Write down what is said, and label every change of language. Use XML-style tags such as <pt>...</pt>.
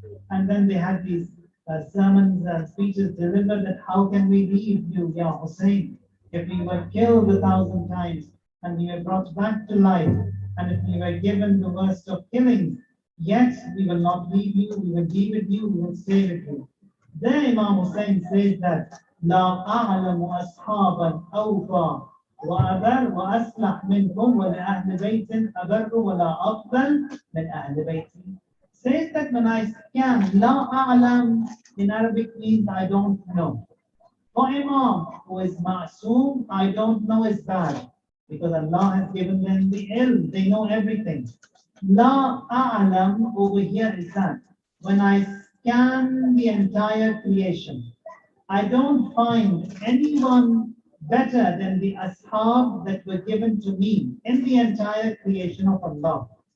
<en>And then they had these sermons and speeches delivered that how can we leave you, Ya Hussein, if we were killed 1,000 times and we were brought back to life, and if we were given the worst of killings, yet we will not leave you, we will be with you, we will stay with you. There Imam Hussein says that</en> <ar>لا أعلم أصحابا أوفى وأبر وأصلح منكم ولأهل بيت أبر ولا أفضل من أهل بيتي.</ar> <en>Says that when I scan,</en> <ar>لا أعلم</ar> <en>in Arabic means I don't know. For Imam who is ma'soom, I don't know is bad, because Allah has given them the ilm, they know everything. La a'lam over here is that when I scan the entire creation, I don't find anyone better than the ashab that were given to me in the entire creation of Allah.</en>